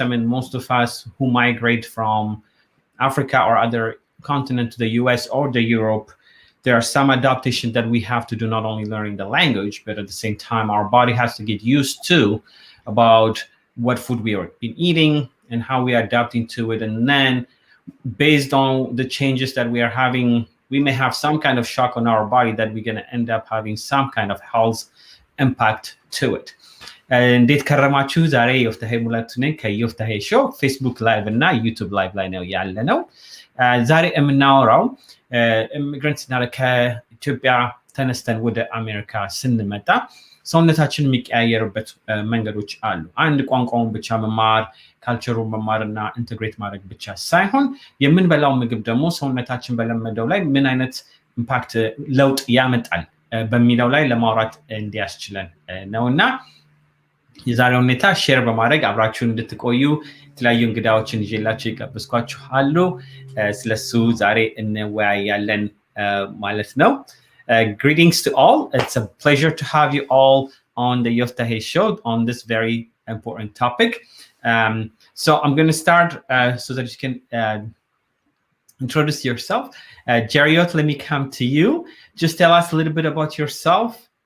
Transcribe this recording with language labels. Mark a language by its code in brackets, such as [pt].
[en] I mean, most of us who migrate from Africa or other continent to the US or the Europe, there are some adaptation that we have to do, not only learning the language, but at the same time, our body has to get used to about what food we are been eating and how we are adapting to it. And then based on the changes that we are having, we may have some kind of shock on our body that we're going to end up having some kind of health impact to it. [am] እንዴት ከረማችሁ? ዛሬ ዮፍታሄ ሙላቱ ነኝ ከዮፍታሄ ሾው ፌስቡክ ላይቭ እና ዩቲዩብ ላይቭ ላይ ነው ያለ ነው። ዛሬ የምናወራው ኢሚግራንትስ እና ከኢትዮጵያ ተነስተን ወደ አሜሪካ ስንመጣ ሰውነታችን የሚቀያየርበት መንገዶች አሉ። አንድ ቋንቋውን ብቻ መማር ካልቸሩን መማርና ኢንተግሬት ማድረግ ብቻ ሳይሆን የምንበላው ምግብ ደግሞ ሰውነታችን በለመደው ላይ ምን አይነት ኢምፓክት ለውጥ ያመጣል በሚለው ላይ ለማውራት እንዲያስችለን ነውና የዛሬው ሁኔታ ሼር በማድረግ አብራችሁን እንድትቆዩ የተለያዩ እንግዳዎችን ይዤላችሁ ይጋብዝኳችኋለሁ። ስለሱ ዛሬ እንወያያለን ማለት ነው። [en] Greetings to all. It's a pleasure to have you all on the Yoftahe Show on this very important topic. So I'm going to start so that you can introduce yourself. Jariot, let me come to you. Just tell us a little bit about yourself.